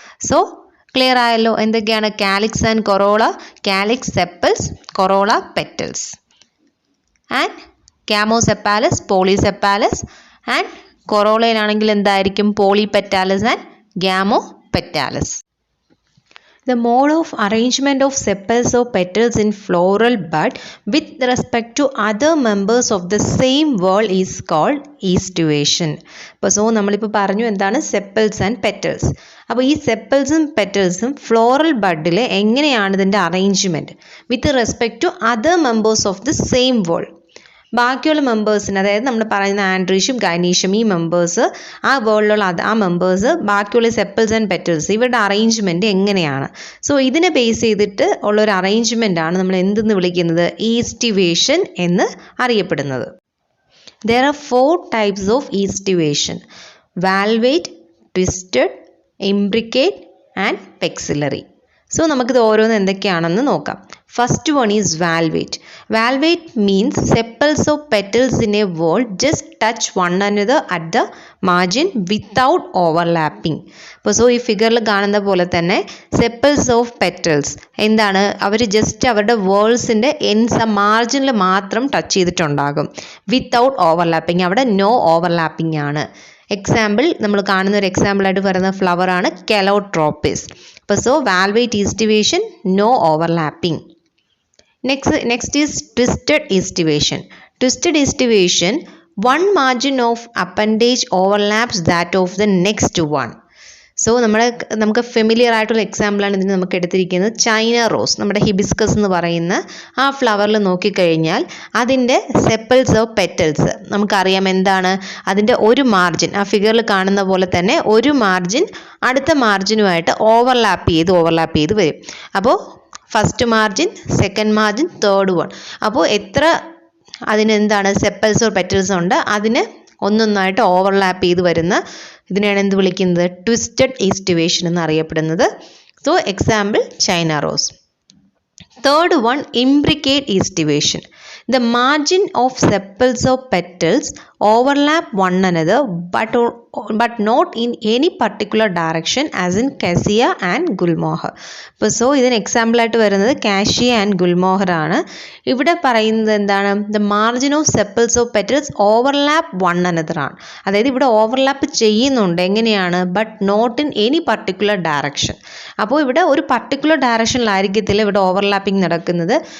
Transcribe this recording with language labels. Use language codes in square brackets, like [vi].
[ml] So clear ആയല്ലോ എന്തൊക്കെയാണ് calyx and corolla. Calyx, sepals, corolla, petals. And ഗാമോസെപ്പാലസ്, പോളിസെപ്പാലസ്. And കൊറോളയിലാണെങ്കിൽ എന്തായിരിക്കും, പോളിപെറ്റാലസ് and ഗാമോപെറ്റാലസ്. [en] The mode of arrangement of sepals or petals in floral bud with respect to other members of the same whorl is called estivation. [ml] അപ്പോൾ so നമ്മളിപ്പോൾ പറഞ്ഞു എന്താണ് sepals and petals. അപ്പോൾ ഈ സെപ്പൽസും പെറ്റൽസും floral ബഡിൽ എങ്ങനെയാണ് ഇതിൻ്റെ arrangement [en] With respect to other members of the same whorl. [ml] ബാക്കിയുള്ള മെമ്പേഴ്സിന്, അതായത് നമ്മൾ പറയുന്ന ആൻഡ്രീഷ്യം, ഗൈനീഷ്യം, ഈ മെമ്പേഴ്സ്, ആ വേൾഡിലുള്ള ആ മെമ്പേഴ്സ്, ബാക്കിയുള്ള സെപ്പൽസ് ആൻഡ് പെറ്റൽസ്, ഇവരുടെ അറേഞ്ച്മെൻറ്റ് എങ്ങനെയാണ്. സോ ഇതിനെ ബേസ് ചെയ്തിട്ട് ഉള്ളൊരു അറേഞ്ച്മെൻ്റ് ആണ് നമ്മൾ എന്തെന്ന് വിളിക്കുന്നത്, ഈസ്റ്റിവേഷൻ എന്ന് അറിയപ്പെടുന്നത്. [en] There are 4 types of estivation: valvate, twisted, imbricate and vexillary. [ml] So നമുക്കിത് ഓരോന്ന് എന്തൊക്കെയാണെന്ന് നോക്കാം. [en] First one is valvate. Valvate means sepals of petals in a whorl just touch one another at the margin without overlapping. [ml] അപ്പോൾ so ഈ ഫിഗറിൽ കാണുന്ന പോലെ തന്നെ സെപ്പൽസ് ഓഫ് പെറ്റൽസ് എന്താണ്, അവർ ജസ്റ്റ് അവരുടെ വേൾസിൻ്റെ എൻഡ്സ് മാർജിനിൽ മാത്രം ടച്ച് ചെയ്തിട്ടുണ്ടാകും, [en] Without overlapping. [ml] അവിടെ നോ ഓവർലാപ്പിംഗ് ആണ്. എക്സാമ്പിൾ നമ്മൾ കാണുന്ന ഒരു എക്സാമ്പിളായിട്ട് പറയുന്ന ഫ്ലവറാണ് കെലോട്രോപ്പിസ്. അപ്പോൾ so വാൽവേറ്റ് aestivation, no overlapping. [en] Next is twisted estivation. Twisted estivation, one margin of appendage overlaps that of the next one. [ml] So നമുക്ക് ഫെമിലിയർ ആയിട്ടുള്ള എക്സാമ്പിളാണ് ഇതിന് നമുക്ക് എടുത്തിരിക്കുന്നത്. ചൈന റോസ്, നമ്മുടെ ഹിബിസ്കസ് എന്ന് പറയുന്ന ആ ഫ്ലവറിൽ നോക്കിക്കഴിഞ്ഞാൽ അതിൻ്റെ സെപ്പൽസ് ഓഫ് പെറ്റൽസ് നമുക്കറിയാം എന്താണ്, അതിൻ്റെ ഒരു മാർജിൻ ആ ഫിഗറിൽ കാണുന്ന പോലെ തന്നെ ഒരു മാർജിൻ അടുത്ത മാർജിനുമായിട്ട് ഓവർലാപ്പ് ചെയ്ത് വരും. അപ്പോൾ first margin, second margin, third one. അപ്പോൾ എത്ര അതിനെന്താണ് സെപ്പൽസ് ഓർ പെറ്റൽസ് ഉണ്ട് അതിന് ഒന്നൊന്നായിട്ട് ഓവർലാപ്പ് ചെയ്ത് വരുന്ന ഇതിനെയാണ് എന്ത് വിളിക്കുന്നത്, ട്വിസ്റ്റഡ് ഈസ്റ്റിവേഷൻ എന്നറിയപ്പെടുന്നത്. So example China rose. Third one, imbricate aestivation. [en] The margin of sepals of petals overlap one another but not in any particular direction as in cassia and gulmohar. [ml] അപ്പോൾ so ഇതിന് example ആയിട്ട് വരുന്നത് cassia and ഗുൽമോഹർ ആണ്. ഇവിടെ പറയുന്നത് എന്താണ്, [en] The margin of sepals of petals overlap one another ആണ്. [ml] അതായത് ഇവിടെ ഓവർലാപ്പ് ചെയ്യുന്നുണ്ട്, എങ്ങനെയാണ്, [en] But not in any particular direction. [ml] അപ്പോൾ ഇവിടെ ഒരു പർട്ടിക്കുലർ ഡയറക്ഷനിലായിരിക്കത്തില്ല ഇവിടെ ഓവർലാപ്പിംഗ് നടക്കുന്നത്.